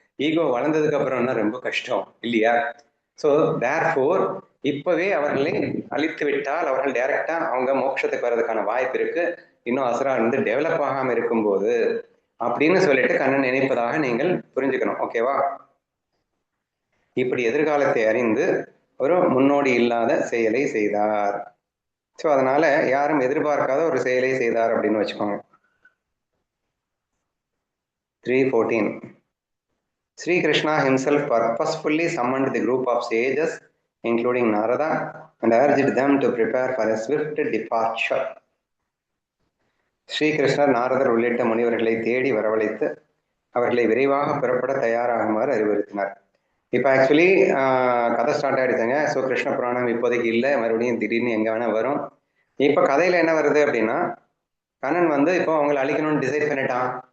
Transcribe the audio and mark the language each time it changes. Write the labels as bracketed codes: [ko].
[ta] Ego வளர்ந்ததுக்கு அப்புறம்னா ரொம்ப கஷ்டம் இல்லையா? [en] so therefore [ta] இப்பவே அவர்களை அழித்து விட்டால் அவர்கள் டைரக்டா அவங்க மோட்சத்துக்கு வர்றதுக்கான வாய்ப்பு இருக்கு, இன்னும் அசுரா இருந்து டெவலப் ஆகாம இருக்கும்போது அப்படின்னு சொல்லிட்டு கண்ணன் நினைப்பதாக நீங்கள் புரிஞ்சுக்கணும். ஓகேவா? இப்படி எதிர்காலத்தை அறிந்து ஒரு முன்னோடி இல்லாத செயலை செய்தார். ஸோ அதனால யாரும் எதிர்பார்க்காத ஒரு செயலை செய்தார் அப்படின்னு வச்சுக்கோங்க. 3:14. [en] Sri Krishna himself purposefully summoned the group of sages, including Narada, and urged them to prepare for a swift departure. [ta] Sri கிருஷ்ணர் நாரதர் உள்ளிட்ட முனிவர்களை தேடி வரவழைத்து அவர்களை விரைவாக புறப்பட தயாராகுமாறு அறிவுறுத்தினார். இப்போ ஆக்சுவலி கதை ஸ்டார்ட் ஆயிடுச்சாங்க. ஸோ கிருஷ்ண புராணம் இப்போதைக்கு இல்லை, மறுபடியும் திடீர்னு எங்கே வேணா வரும். இப்போ கதையில என்ன வருது அப்படின்னா, கண்ணன் வந்து இப்போ அவங்களை அழிக்கணும்னு டிசைட் பண்ணிட்டான்.